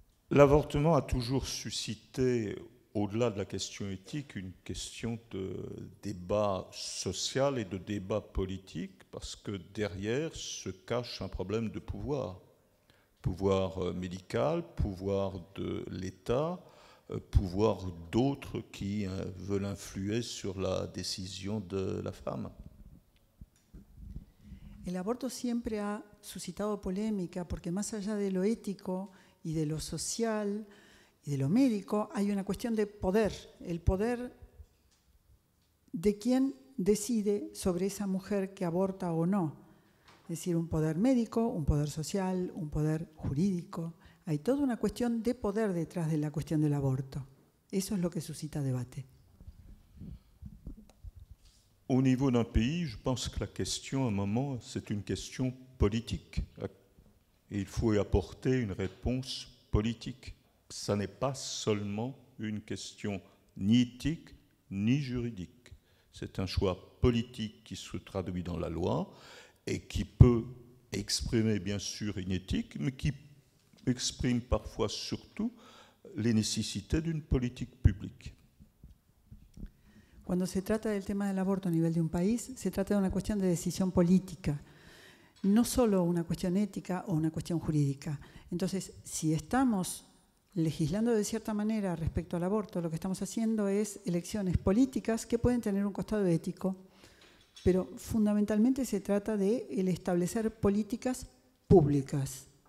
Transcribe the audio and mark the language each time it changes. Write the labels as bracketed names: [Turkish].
[French] L'avortement a toujours suscité, au-delà de la question éthique, une question de débat social et de débat politique, parce que derrière se cache un problème de pouvoir. Pouvoir médical, pouvoir de l'État, pouvoir d'autres qui veulent influer sur la décision de la femme. [Spanish] El aborto siempre ha suscitado polémica porque más allá de lo ético y de lo social y de lo médico, hay una cuestión de poder, el poder de quién decide sobre esa mujer que aborta o no. Es decir, un poder médico, un poder social, un poder jurídico. Hay toda una cuestión de poder detrás de la cuestión del aborto. Eso es lo que suscita debate. [French] Au niveau d'un pays, je pense que la question, à un moment, c'est une question politique. Et il faut y apporter une réponse politique. Ça n'est pas seulement une question ni éthique, ni juridique. C'est un choix politique qui se traduit dans la loi et qui peut exprimer, bien sûr, une éthique, mais qui exprime parfois surtout les nécessités d'une politique publique. [Spanish] Cuando se trata del tema del aborto a nivel de un país, se trata de una cuestión de decisión política, no solo una cuestión ética o una cuestión jurídica. Entonces, si estamos legislando de cierta manera respecto al aborto, lo que estamos haciendo es elecciones políticas que pueden tener un costado ético, pero fundamentalmente se trata de el establecer políticas públicas.